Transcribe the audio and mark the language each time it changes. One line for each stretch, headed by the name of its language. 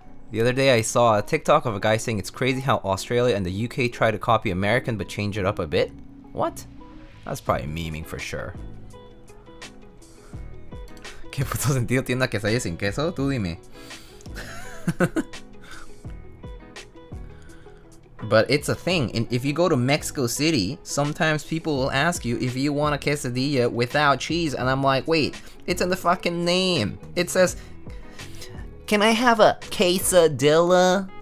English: The other day I saw a TikTok of a guy saying it's crazy how Australia and the UK try to copy American but change it up a bit. What? That's probably memeing for sure.
Spanish: ¿Qué puto sentido tiene una quesadilla sin queso? Tú dime.
English: But it's a thing, and if you go to Mexico City, sometimes people will ask you if you want a quesadilla without cheese, and I'm like, wait, it's in the fucking name. It says, can I have a quesadilla?